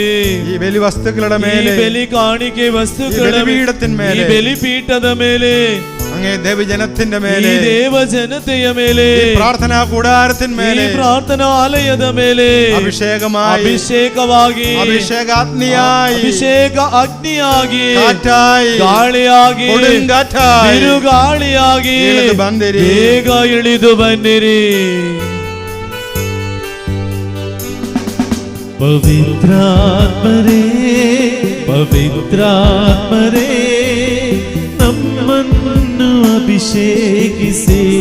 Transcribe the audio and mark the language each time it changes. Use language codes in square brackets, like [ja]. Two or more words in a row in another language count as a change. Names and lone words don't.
[ml] ഈ ബലി വസ്തുക്കളുടെ മേലെ, ബലി കാണിക്കെ വസ്തുക്കളുടെ ബലിപീഠത്തിന്മേലെ, [kn] ബലിപീഠದ ಮೇಲೆ, [ml] അങ്ങേ ദേവജനത്തിന്റെ മേലെ, [kn] ദേവജനತೆಯ ಮೇಲೆ, [ml] പ്രാർത്ഥനാ കൂടാരത്തിന്മേലെ, [kn] പ്രാർത്ഥനാലಯದ ಮೇಲೆ [ml] അഭിഷേകമായി, [kn] ಅಭಿಷೇಕವಾಗಿ, [ml] അഭിഷേകാഗ്നിയായി, [kn] ಅಭಿಷೇಕ ಅಗ್ನಿಯಾಗಿ, [ml] കാറ്റായി, [kn] ಗಾಳಿಯಾಗಿ, [ml] കൊടുങ്കാറ്റായി, [kn] ಬಿರುಗಾಳಿಯಾಗಿ ಇಳಿದು ಬಂದಿರಿ. ಬೇಗ ಇಳಿದು ಬನ್ನಿರಿ. ಪವಿತ್ರಾತ್ಮರೇ, ಪವಿತ್ರಾತ್ಮರೇ, ನಮ್ಮನ್ನು ಅಭಿಷೇಕಿಸಿ.